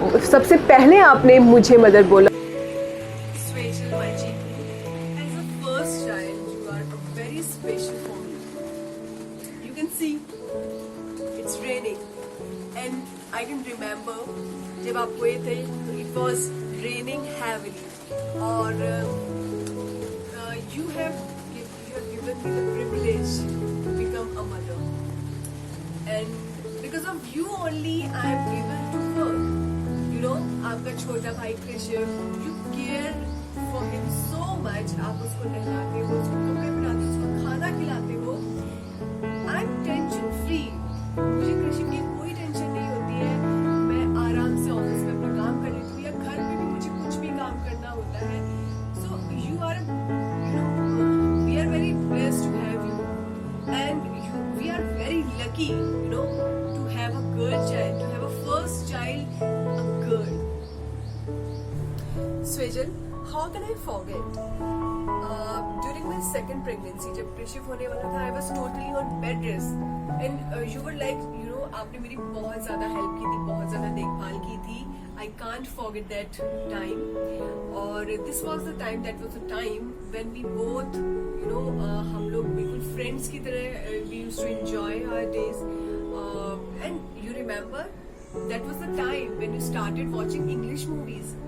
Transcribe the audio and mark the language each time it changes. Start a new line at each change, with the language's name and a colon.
Hindi: सबसे पहले आपने मुझे मदर बोला.
English: Swajal, my Chiku, as a first child, you are very special for me. You can see, it's raining, and I can remember
Hindi: जब आप हुए थे,
English: it was raining heavily, और you have given me the privilege to become a mother, and because of you only I am able to work. You know,
Hindi: आपका छोटा भाई
English: Krishna, you care for him so much.
Hindi: आप उसको नहलाते हो, उसको कपड़े पहनाते हो, उसको खाना खिलाते हो.
English: I am tension free.
Hindi: मुझे कृष्ण की कोई टेंशन नहीं होती है. मैं आराम से ऑफिस में अपना काम कर लेती हूँ, या घर में भी मुझे कुछ भी काम करना होता है.
English: So you are, you know, we are very blessed to have you, and we are very lucky, you know, to have a girl child, to have a first child, a girl. Swajal, how can I forget? During my second pregnancy, जब प्रसव होने वाला था, I was totally on bed rest, and you were like, you know,
Hindi: आपने मेरी बहुत ज़्यादा help की थी, बहुत ज़्यादा देखभाल की थी.
English: I can't forget that time. और this was the time, that was the time when we both, you know,
Hindi: हम लोग बिल्कुल
English: friends
Hindi: की तरह
English: we used to enjoy our days. And you remember, that was the time when you started watching English movies.